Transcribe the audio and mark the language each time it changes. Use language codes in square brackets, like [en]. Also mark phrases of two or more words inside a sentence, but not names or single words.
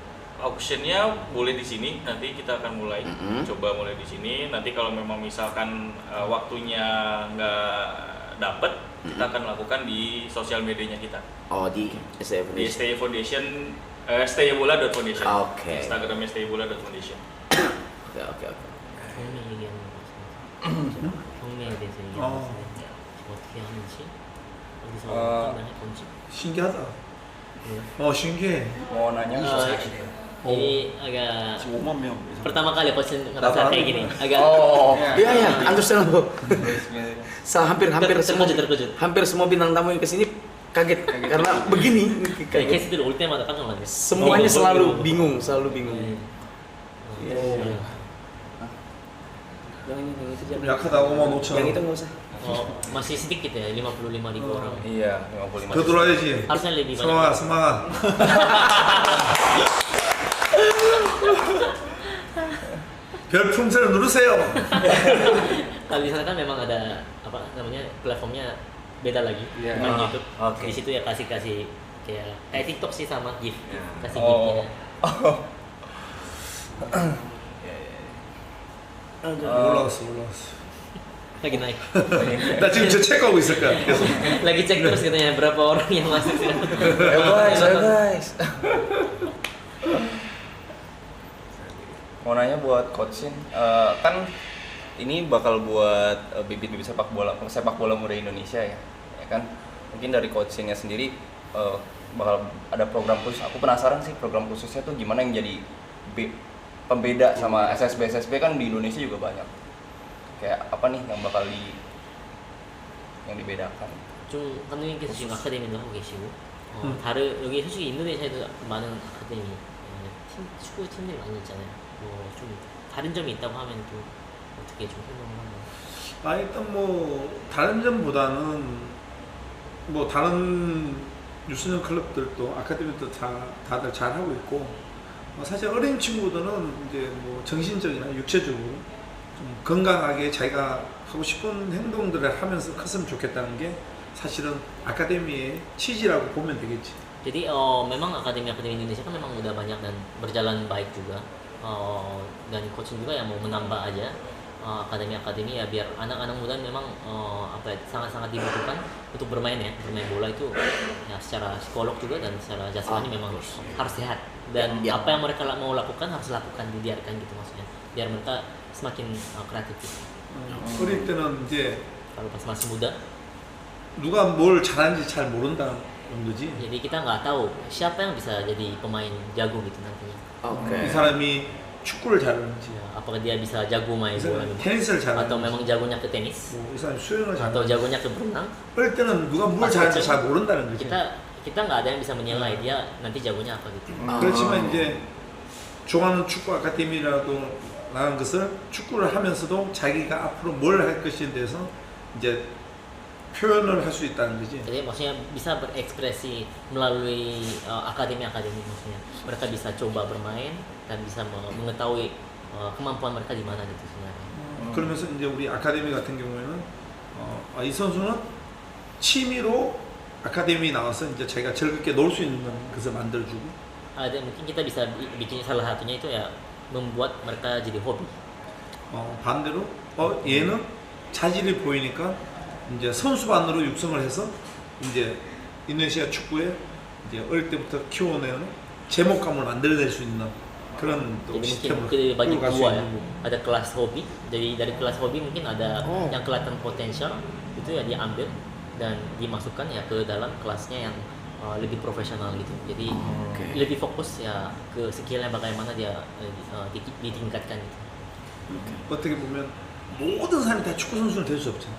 [id] Auctionnya boleh di sini, nanti kita akan mulai coba mulai di sini. Nanti kalau memang misalkan waktunya nggak dapet, kita akan lakukan di sosial medianya kita. Oh, di STI Di Foundation. STI Foundation, staybola.foundation. Oke. Instagramnya staybola.foundation. Oke. [ko] 형이 얘기하는 거 같습니다. 형매에 대해서 얘기하는 거 같습니다. 어떻게 하는지 어디서 판단할 건지. 신기하다. 신기해. [id] Mau nanya Ini agak pertama kali coach ngerasa kayak gini, agak Iya, understandable. Hampir terkejut. hampir semua bintang tamu yang kesini kaget karena begini. kayak case itu [ko] 올 때마다 깜짝 놀랐어요. [id] Semuanya selalu bingung. Yang itu jangan. [ko] 약하다 55,000원. [id] Yang itu nggak usah. Masih sedikit ya, 55.000 orang. Iya, 55. [ko] 더 들어와야지. [id] Harusnya lebih banyak. [ko] 스마가. 별풍선을 누르세요. [id] Kalau di sana kan memang ada apa namanya platformnya beda lagi, Iya. bukan YouTube. Oke. Di situ ya kasih kayak TikTok sih sama gift, kasih giftnya. [ko] 올라왔어. [id] lagi naik. [ko] 나 지금 저 체크하고 있을 거야. 계속. [id] Lagi cek terus katanya berapa orang yang masuk sekarang. Ayo guys. Mau nanya buat coachin, kan ini bakal buat bibit-bibit sepak bola muda Indonesia ya kan? Mungkin dari coachingnya sendiri bakal ada program khusus. Aku penasaran sih program khususnya tuh gimana yang jadi pembeda sama SSB kan di Indonesia juga banyak. Kayak apa nih yang bakal yang dibedakan? [ko] 좀 감독님께서 지금 아카데미도 하고 계시고 다른 여기 솔직히 인도네시아에도 많은 아카데미 축구 팀들이 많이 있잖아요. 뭐 좀 다른 점이 있다고 하면 또 어떻게 좀 설명을 하나요? 일단 뭐 다른 점보다는 뭐 다른 유소년 클럽들도 아카데미도 다들 잘 하고 있고 사실 어린 친구들은 이제 뭐 정신적이나 육체적으로 좀 건강하게 자기가 하고 싶은 행동들을 하면서 컸으면 좋겠다는 게 사실은 아카데미의 취지라고 보면 되겠지. [id] Jadi memang akademi Indonesia kan memang udah banyak dan berjalan baik juga. Dan coaching juga yang mau menambah aja akademi ya biar anak-anak muda memang sangat-sangat dibutuhkan untuk bermain bola itu ya secara psikolog juga dan secara jasmani memang harus sehat dan apa yang mereka mau lakukan harus lakukan dibiarkan gitu maksudnya biar mereka semakin kreatif. [ko] 어릴 때는 이제 [id] Kalau pas masih muda [ko] 누가 뭘 잘하는지 잘 모른다는 정도지. [id] jadi kita nggak tahu siapa yang bisa jadi pemain jago gitu nantinya. [ko] 이 사람이 축구를 잘하는지, [id] Ya, apakah dia bisa jago main [ko] 이 [id] bola [ko] 사람이 [id] gitu? [ko] 테니스를 [id] Atau [ko] 잘하는지, [id] memang jagonya ke tenis [ko] 이 사람이 수영을 [id] atau [ko] 잘하는지. [id] jagonya ke berenang. [ko] 어릴 때는 누가 뭘 잘하는지 잘 모른다는 거지. [id] kita nggak ada yang bisa menilai dia nanti jagonya apa gitu. [ko] 그렇지만 이제 좋아하는 축구 아카데미라도 라는 것을 축구를 하면서도 자기가 앞으로 뭘 할 것에 대해서 이제 표현을 할 수 있다는 거지. [id] Jadi maksudnya bisa berekspresi melalui akademi maksudnya mereka bisa coba bermain dan bisa mengetahui kemampuan mereka di mana gitu sebenarnya. [ko] 그러면서 이제 우리 아카데미 같은 경우에는 이 선수는 취미로 아카데미 나와서 이제 자기가 즐겁게 놀 수 있는 것을 만들어주고. [id] Ada mungkin kita bisa bikin salah satunya itu ya membuat mereka jadi hobi. [ko] 반대로 얘는 자질이 보이니까 이제 선수반으로 육성을 해서 이제 인도네시아 축구에 이제 어릴 때부터 키워내는 제목감을 만들어낼 수 있는 그런 또 [id] Jadi [ko] 시스템을 [id] mungkin bagi [ko] 끌고 갈수 [id] dua ya, [ko] 있는 거고. [id] ada kelas hobi. Jadi dari kelas hobi mungkin ada yang kelihatan potensial itu ya diambil dan dimasukkan ya ke dalam kelasnya yang lebih profesional gitu. Jadi lebih fokus ya ke skillnya bagaimana dia ditingkatkan gitu. [ko] 어떻게 보면 모든 사람이 다 축구 선수는 될 수 없잖아.